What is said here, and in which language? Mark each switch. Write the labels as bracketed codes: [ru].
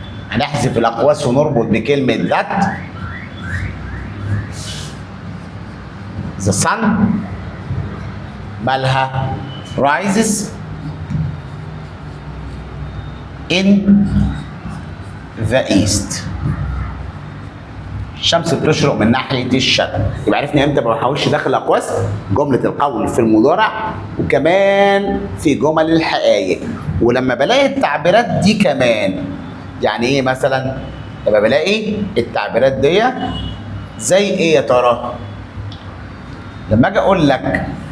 [ar] هنحذف الأقواس ونربط بكلمة that. [en] the sun [ar] مالها [en] rises in the east. [ar] الشمس بتشرق من ناحية الشرق. يبقى عرفنا امتى ما بحاولش داخل الأقواس؟ جملة القول في المضارع، وكمان في جمل الحقائق. ولما بلاقي التعبيرات دي كمان، يعني ايه مثلا؟ لما بلاقي التعبيرات دي زي ايه يا ترى؟ لما اجي اقول لك،